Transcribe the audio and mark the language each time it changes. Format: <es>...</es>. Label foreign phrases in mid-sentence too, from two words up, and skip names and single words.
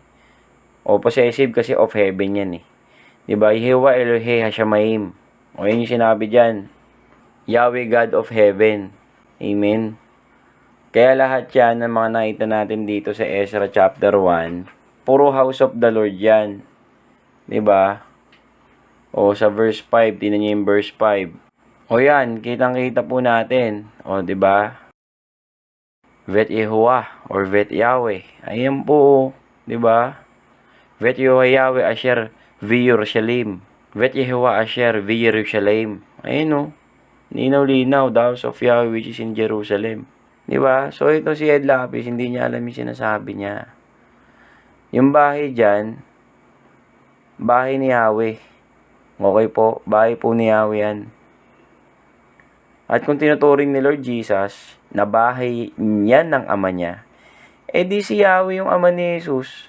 <tl>O possessive kasi</tl> <en>of heaven</en> <tl>yan eh. Diba?</tl> <he>יהוה אלהי השמים.</he> <tl>O yun yung sinabi dyan.</tl> <en>Yahweh God of heaven. Amen.</en> <tl>Kaya lahat yan ng mga nakita natin dito sa Ezra chapter 1, puro</tl> <en>house of the Lord</en> <tl>yan. Diba? O sa verse 5, tinan niyo yung verse 5. O yan, kitang-kita po natin. O diba?</tl> <he>בית יהוה or בית יהוה.</he> <tl>Ayan po, diba?</tl> <he>בית יהוה יהוה אשר בירושלים. בית יהוה אשר בירושלים.</he> <tl>Ayun o. Linaw-linaw.</tl> <en>The house of Yahweh which is in Jerusalem.</en> <tl>Diba? So, ito si Ed Lapis, hindi niya alam yung sinasabi niya. Yung bahay dyan, bahay ni Yahweh. Okay po, bahay po ni Yahweh yan. At kung tinuturing ni Lord Jesus, na bahay yan ng ama niya, eh di si Yahweh yung ama ni Jesus.</tl>